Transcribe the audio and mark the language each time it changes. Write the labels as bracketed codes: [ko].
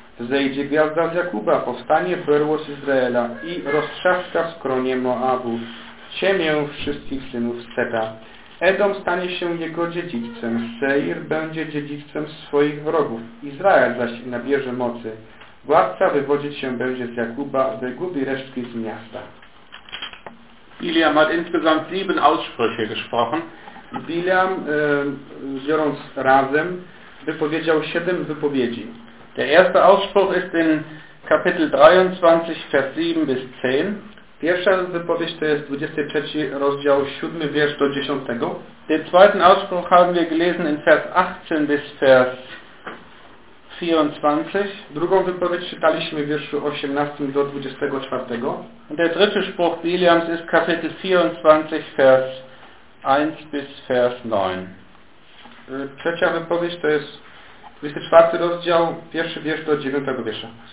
[pl] Zejdzie gwiazda z Jakuba, powstanie berło z Izraela i roztrzaska skronie Moabu, ciemię wszystkich synów Seta. Edom stanie się jego dziedzicem, Seir będzie dziedzicem swoich wrogów, Izrael zaś nabierze mocy. Władca wywodzić się będzie z Jakuba, wygubi resztki z miasta. [de] Bileam hat insgesamt 7 Aussprüche gesprochen. [pl] Bileam, biorąc razem, wypowiedział 7 wypowiedzi. [de] Der erste Ausspruch ist in Kapitel 23, Vers 7 bis 10. [pl] Pierwsza wypowiedź to jest 23 rozdział 7, wiersz do 10. [de] Den zweiten Ausspruch haben wir gelesen in Vers 18 bis Vers 24. [pl] Drugą wypowiedź czytaliśmy w wierszu 18 do 24. [de] Und der dritte Spruch Biliams ist Kapitel 24, Vers 1 bis Vers 9. [pl] Trzecia wypowiedź to jest 24 rozdział, pierwszy wiersz do 9 wiersza.